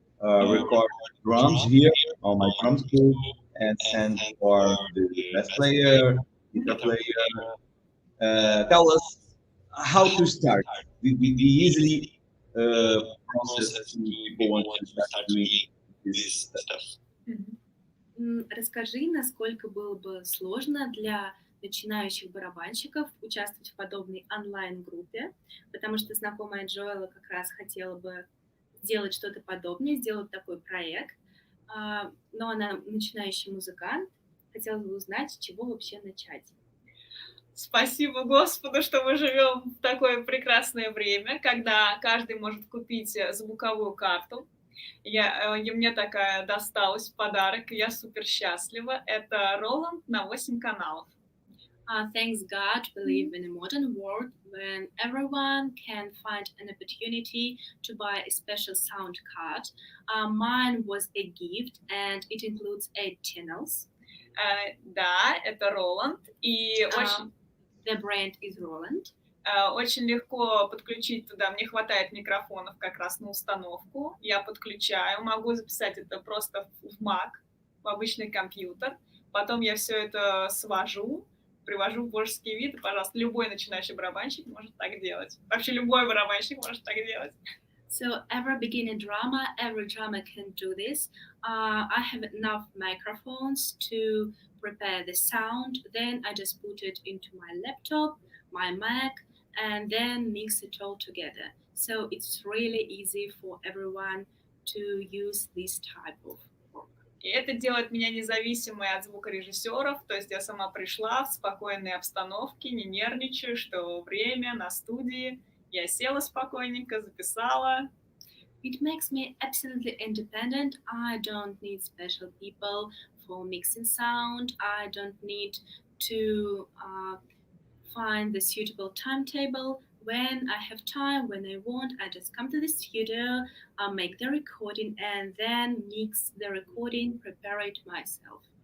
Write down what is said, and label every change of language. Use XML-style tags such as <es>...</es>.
<en>Record drums here on my drum school and send for the bass player, guitar player. Tell us how to start. We easily process to people want to start doing this stuff.</en> <ru>Расскажи, насколько было бы сложно для начинающих барабанщиков участвовать в подобной онлайн-группе, потому что знакомая Джоэла как раз хотела бы сделать что-то подобное, сделать такой проект, но она начинающий музыкант, хотела бы узнать, с чего вообще начать. Спасибо Господу, что мы живем в такое прекрасное время, когда каждый может купить звуковую карту. И мне такая досталась в подарок, и я супер счастлива. Это Roland на 8 каналов.</ru> <en>Thanks God, we live in a modern world when everyone can find an opportunity to buy a special sound card. Mine was a gift, and it includes 8 channels.</en> <ru>Да, это Roland. И</ru> <en>the brand is Roland.</en> <ru>Очень легко подключить туда. Мне хватает микрофонов как раз на установку. Я подключаю, могу записать это просто в Mac, в обычный компьютер. Потом я все это свожу, привожу в божеский вид. И, пожалуйста, любой начинающий барабанщик может так делать. Вообще любой барабанщик может так делать.</ru> <en>So every beginner drummer, every drummer can do this. I have enough microphones to prepare the sound. Then I just put it into my laptop, my Mac, and then mix it all together. So it's really easy for everyone to use this type of work.</en> <ru>И это делает меня независимой от звукорежиссеров, то есть я сама пришла в спокойной обстановке, не нервничаю, что время на студии, я села спокойненько, записала.</ru> <en>It makes me absolutely independent. I don't need special people for mixing sound. I don't need to find the suitable timetable. When I have time, when I want, I just come to the studio, make the recording, and then mix the recording, prepare it myself.</en>